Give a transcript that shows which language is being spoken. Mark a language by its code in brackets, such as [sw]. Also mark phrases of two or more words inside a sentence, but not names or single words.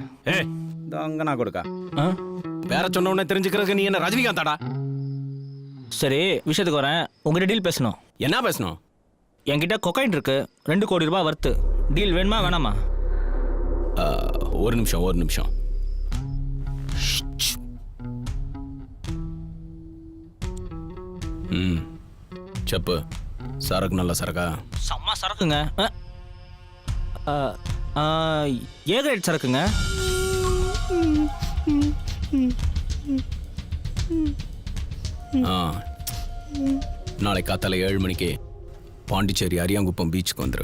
[ta] அங்க நான் கொடுக்கா வேற சொன்ன உடனே தெரிஞ்சுக்கிறதுக்கு நீ என்ன ரஜினிகாந்தாடா? சரி, விஷயத்துக்கு வரேன். உங்ககிட்ட டீல் பேசணும். என்ன பேசணும்? என்கிட்ட கொக்கைன் இருக்கு, 2 கோடி ரூபாய் வர்த்து. டீல் வேணுமா வேணாமா? ஒரு நிமிஷம். [te] చెప్పు. సరకు నల్ల సరకా? [ta] செம்ம சரக்குங்க. [en] A grade [ta] சரக்குங்க. நாளை காத்தால 7 மணிக்கு பாண்டிச்சேரி அரியாங்குப்பம் பீச்சுக்கு வந்துரு.